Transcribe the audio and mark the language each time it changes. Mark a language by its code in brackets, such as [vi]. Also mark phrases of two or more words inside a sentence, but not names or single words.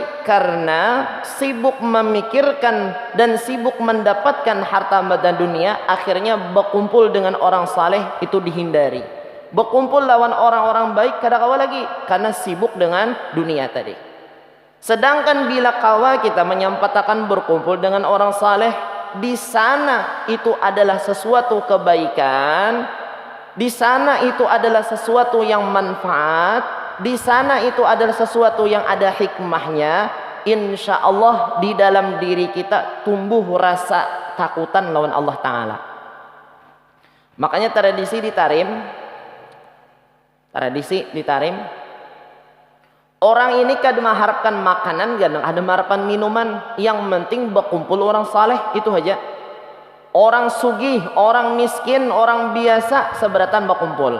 [id] Karena sibuk memikirkan dan sibuk mendapatkan harta benda dunia, akhirnya berkumpul dengan orang saleh itu dihindari. [bjn] Berkumpul lawan orang-orang baik kada kawa lagi karena sibuk dengan dunia tadi. [id] Sedangkan bila kawa kita menyempatkan berkumpul dengan orang saleh, di sana itu adalah sesuatu kebaikan, di sana itu adalah sesuatu yang manfaat, di sana itu adalah sesuatu yang ada hikmahnya. Insya Allah di dalam diri kita tumbuh rasa takutan lawan Allah Ta'ala. [bjn] Makanya tradisi di Tarim, orang ini kada mengharapkan makanan, kadang ada mengharapkan minuman. [id] Yang penting berkumpul orang saleh, itu aja. Orang sugih, orang miskin, orang biasa seberatan berkumpul.